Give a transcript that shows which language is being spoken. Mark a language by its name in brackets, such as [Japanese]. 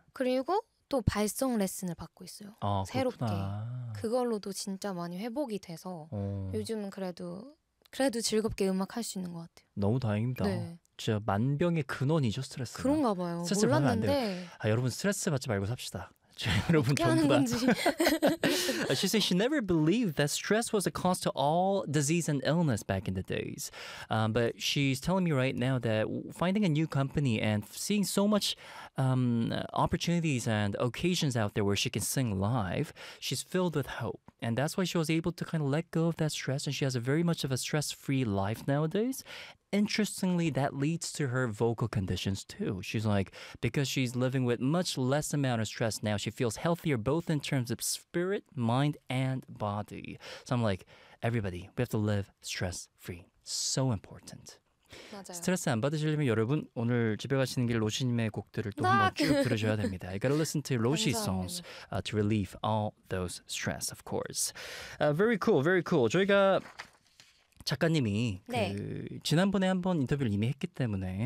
[Korean] 그리고 또 발성 레슨을 받고 있어요. 아, 새롭게. 그렇구나. 그걸로도 진짜 많이 회복이 돼서 요즘은 그래도 즐겁게 음악 할수 있는 것 너무 다행입니다. 같아요. 네. 진짜 만병의 근원이죠, 스트레스가. 그런가 봐요. 스트레스 받으면 안 돼요. 몰랐는데. 아, 여러분, 스트레스 받지 말고 삽시다. 여러분 어떻게 하는 전부 다. 건지. [English] She said she never believed that stress was a cause to all disease and illness back in the days. But she's telling me right now that finding a new company and seeing so much opportunities and occasions out there where she can sing live, she's filled with hope. And that's why she was able to kind of let go of that stress. And she has a very much of a stress-free life nowadays. Interestingly, that leads to her vocal conditions too. She's like, because she's living with much less amount of stress now, she feels healthier both in terms of spirit, mind, and body. So I'm like, everybody, we have to live stress-free. So important. [Korean] 맞아요. 스트레스 안 받으시려면 여러분 오늘 집에 가시는 길 로시님의 곡들을 또 한번 딱! 쭉 들으셔야 됩니다. [English] You gotta listen to 로시 songs [Korean] 감사합니다. [English] to relieve all those stress, of course. Very cool, very cool. [Korean] 저희가 작가님이 네. 그 지난번에 한번 인터뷰를 이미 했기 때문에